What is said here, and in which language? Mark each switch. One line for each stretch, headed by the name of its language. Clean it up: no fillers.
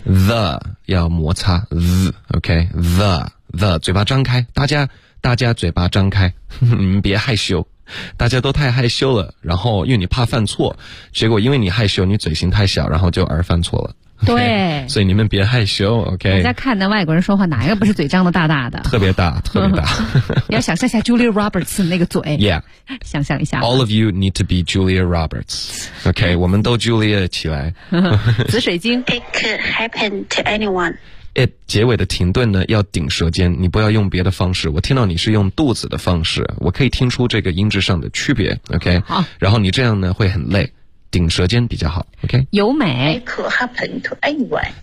Chinese: the 要摩擦 the 嘴巴张开，大家嘴巴张开，你们别害羞，大家都太害羞了。然后因为你怕犯错，结果因为你害羞，你嘴型太小，然后就而犯错了。
English: Okay?
Chinese: 对，所以你们别害羞 ，OK。人家看那外国人说话，哪一个不是嘴张得大大的？特别大，特别大。你要想象一下 Julia Roberts 那个嘴
English: ，Yeah，
Chinese: 想象一下。
English: All of you need to be Julia Roberts，OK，、okay?
Chinese: 我们都 Julia 起来。紫水晶
English: ，It could happen to anyone。
Chinese: It 结尾的停顿呢要顶舌尖，你不要用别的方式，我听到你是用肚子的方式，我可以听出这个音质上的区别， OK，好，然后你这样呢会很累，顶舌尖比较好， OK。由美
English: It could happen to anyone